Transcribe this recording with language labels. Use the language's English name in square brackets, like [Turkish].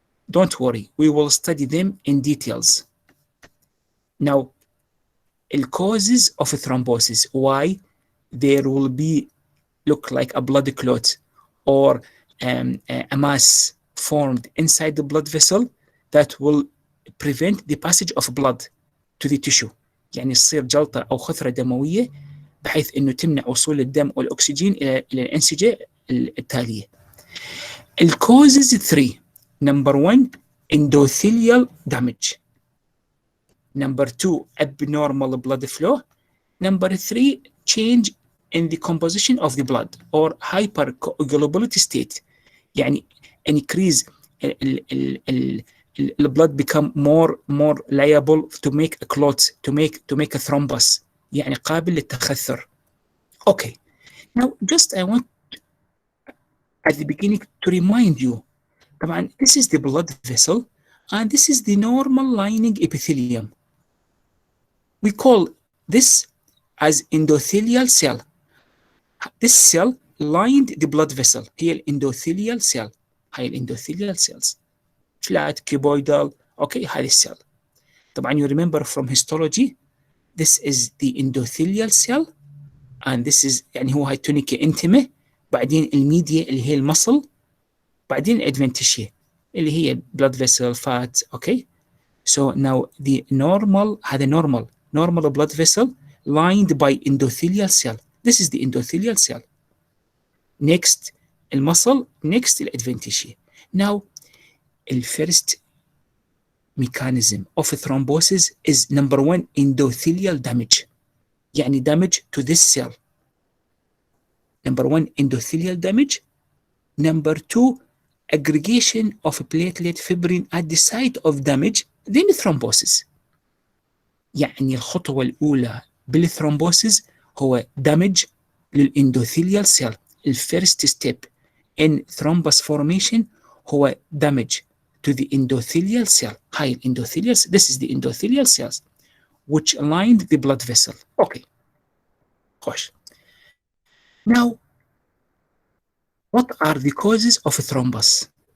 [English] Don't worry, we will study them in details. Now, the causes of thrombosis, why there will be look like a blood clot or a mass formed inside the blood vessel that will prevent the passage of blood to the tissue. [Arabic] يعني تصير جلطة أو خثرة دموية بحيث إنه تمنع وصول الدم والأكسجين إلى الأنسجة التالية. [English] The causes 3. Number 1, endothelial damage. Number 2, abnormal blood flow. Number 3, change in the composition of the blood or hypercoagulability state. [Arabic] يعني [English] increase the blood become more liable to make a clot, to make a thrombus. [Arabic] يعني قابل للتخثر. [English] Okay. Now just I want at the beginning to remind you. [Arabic] طبعا [English] this is the blood vessel and this is the normal lining epithelium. We call this as endothelial cell. This cell lined the blood vessel. [Arabic] هي الاندوثيليال cell. هاي الاندوثيليال cells. [English] Flat, cuboidal. Okay, [Arabic] هذه السيل. [English] طبعا you remember from histology, this is the endothelial cell and this is [Arabic] يعني هو هاي [English] tunica intima. [Arabic] بعدين الميديا اللي هي المصل. بعدين الادفنتيشيا اللي هي [English] blood vessel, fat. Okay. So now the [Arabic] هذا [English] normal blood vessel lined by endothelial cell. This is the endothelial cell. Next, المصل. Next, الادفنتيشيا. Now, the first mechanism of thrombosis is number 1, endothelial damage. [Arabic] يعني [English] damage to this cell. Number 1, endothelial damage. Number 2, aggregation of platelet fibrin at the site of damage, then thrombosis. [Arabic] يعني الخطوة الأولى بالثرومبوسيس هو دامج للإندوثيليال سيل. الفيرست ستيب [English] in thrombus formation هو damage to the endothelial cell. [Arabic] هاي الانdothelial [English] this is the endothelial cells which lined the blood vessel. Okay. [Arabic] خوش. [English] Now, what are the causes of a thrombus?